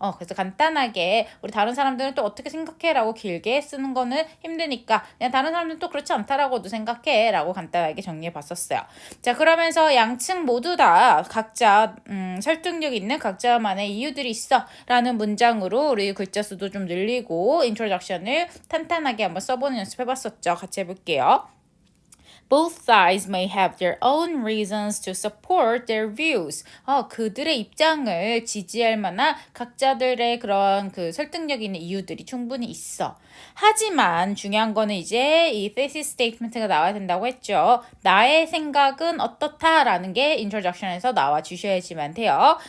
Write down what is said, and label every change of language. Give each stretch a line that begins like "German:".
Korean: 그래서 간단하게 우리 다른 사람들은 또 어떻게 생각해 라고 길게 쓰는 거는 힘드니까 그냥 다른 사람들은 또 그렇지 않다라고도 생각해 라고 간단하게 정리해 봤었어요. 자, 그러면서 양측 모두 다 각자 설득력 있는 각자만의 이유들이 있어 라는 문장으로 우리 글자 수도 좀 늘리고 인트로덕션을 탄탄하게 한번 써보는 연습 해봤었죠. 같이 해볼게요.
English: Both sides may have their own reasons to support their views.
Korean: 그들의 입장을 지지할 만한 각자들의 그런 그 설득력 있는 이유들이 충분히 있어. 하지만 중요한 거는 이제 이 thesis statement가 나와야 된다고 했죠. 나의 생각은 어떻다라는 게 introduction에서 나와 주셔야지만 돼요.